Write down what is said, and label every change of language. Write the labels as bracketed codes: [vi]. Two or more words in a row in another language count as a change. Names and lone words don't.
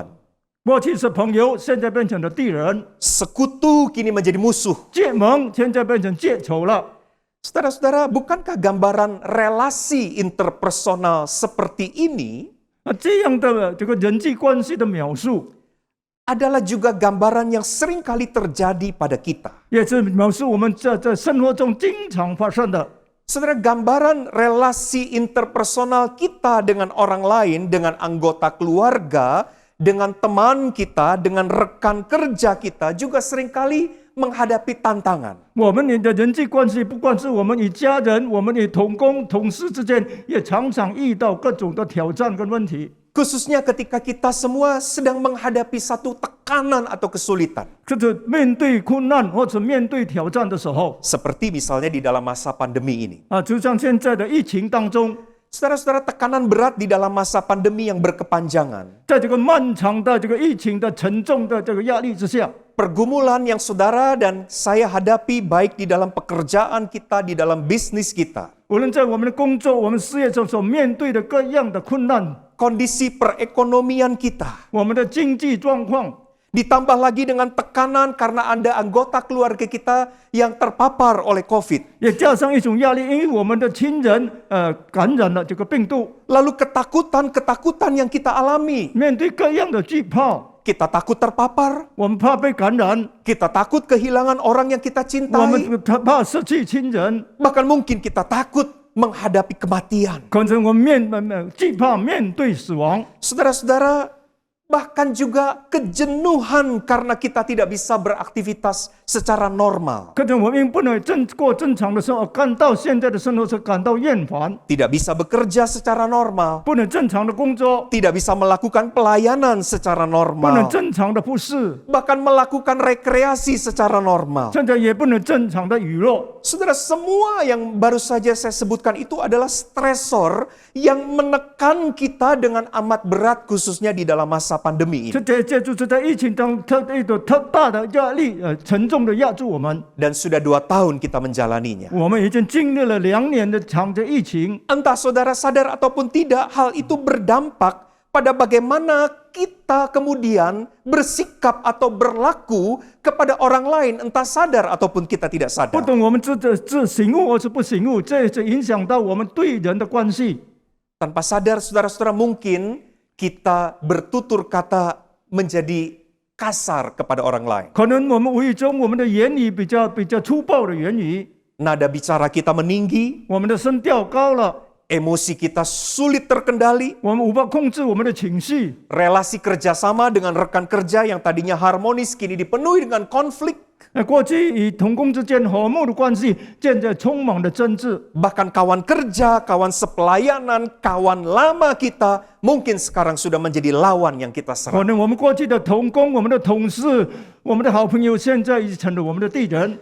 [zh] 过去是朋友，现在变成了敌人； [id] Sekutu kini menjadi musuh. [zh] 结盟现在变成结仇了。 [id] Saudara-saudara, bukankah gambaran relasi interpersonal seperti ini [zh] 这样的这个人际关系的描述， [id] adalah juga gambaran yang sering kali terjadi pada kita? [zh] 也是描述我们在生活中经常发生的。 [id] Saudara, gambaran relasi interpersonal kita dengan orang lain, dengan anggota keluarga, dengan teman kita, dengan rekan kerja kita juga seringkali menghadapi tantangan. [zh] 我们的人际关系，不管是我们与家人、我们与同工、同事之间，也常常遇到各种的挑战跟问题。 [id] Khususnya ketika kita semua sedang menghadapi satu tekanan atau kesulitan. [zh] 就是面对困难或者面对挑战的时候， [id] Seperti misalnya di dalam masa pandemi ini. [zh] 就像现在的疫情当中， [id] Saudara-saudara, tekanan berat di dalam masa pandemi yang berkepanjangan, [zh] 在这个漫长的这个疫情的沉重的这个压力之下， [id] pergumulan yang saudara dan saya hadapi baik di dalam pekerjaan kita, di dalam bisnis kita, [zh] 无论在我们的工作、我们事业中所面对的各样的困难， [id] kondisi perekonomian kita, [zh] 我们的经济状况， [id] ditambah lagi dengan tekanan karena ada anggota keluarga kita yang terpapar oleh COVID. [zh] 也加上一种压力，因为我们的亲人感染了这个病毒， [id] Lalu ketakutan yang kita alami. [zh] 面对各样的惧怕， [id] Kita takut terpapar, [zh] 我们怕被感染， [id] kita takut kehilangan orang yang kita [zh] 我 [id] cintai, [zh] 们怕失去亲人， [id] bahkan mungkin kita takut menghadapi kematian. [zh] 可能我们惧怕面对死亡， [id] Saudara-saudara, bahkan juga kejenuhan karena kita tidak bisa beraktivitas secara normal. [zh] 可能我们不能过正常的生活，感到现在的生活是感到厌烦， [id] Tidak bisa bekerja secara normal, [zh] 不能正常的工作， [id] tidak bisa melakukan pelayanan secara [zh] 不能 [id] normal, [zh] 正常的服侍， [id] bahkan melakukan rekreasi secara normal. [zh] 现在也不能正常的娱乐。 [id] Saudara, semua yang baru saja saya sebutkan itu adalah stresor yang menekan kita dengan amat berat, khususnya di dalam masa pandemi ini. [zh] 这就是在疫情当中一种特大的压力，沉重的压住我们。 [id] Dan sudah 2 tahun kita menjalaninya. [zh] 我们已经经历了2年的长的疫情， [id] Entah saudara sadar ataupun tidak, hal itu berdampak pada bagaimana kita kemudian bersikap atau berlaku kepada orang lain, entah sadar ataupun kita tidak [zh] 不 [id] sadar. [zh] 懂我们自醒悟或是不醒悟，这影响到我们对人的关系。 [id] Tanpa sadar, saudara-saudara, mungkin kita bertutur kata menjadi kasar kepada orang lain. [zh] 可能我们无意中我们的言语比较粗暴的言语， [id] Nada bicara kita meninggi, [zh] 我们的声调高了， [id] emosi kita sulit terkendali, [zh] 我们无法控制我们的情绪， [id] relasi kerjasama dengan rekan kerja yang tadinya harmonis kini dipenuhi dengan konflik. [zh] 过去与同工之间和睦的关系，现在充满了争执。 [id] Bahkan kawan kerja, kawan sepelayanan, kawan lama kita mungkin sekarang sudah menjadi lawan yang kita [zh] 可 [id] serang. [zh] 能我们过去的同工、我们的同事、我们的好朋友，现在已成了我们的敌人。